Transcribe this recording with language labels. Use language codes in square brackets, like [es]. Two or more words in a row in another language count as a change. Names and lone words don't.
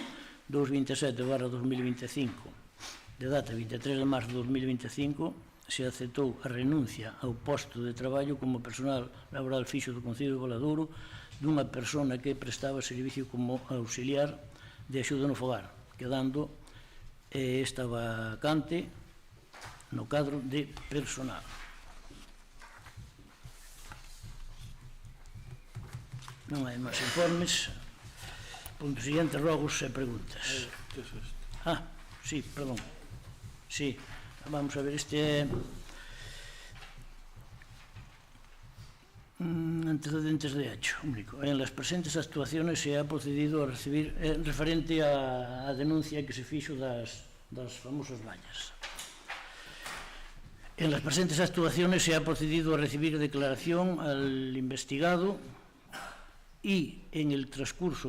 [gl] 227/2025 de data 23 de marzo de 2025 se aceptou a renuncia ao posto de traballo como personal laboral fixo do Concello de Valadouro dunha persona que prestaba servicio como auxiliar de axuda no fogar, quedando esta vacante no cadro de personal. Non hai máis informes. Punto siguiente, rogos e preguntas. [es] Sí, perdón. Sí, vamos a ver, [gl] este é [es] antecedentes de hecho único. En las presentes actuaciones se ha procedido a recibir [gl] referente á denuncia que se fixo das famosas vallas. [es] En las presentes actuaciones se ha procedido a recibir declaración al investigado y en el transcurso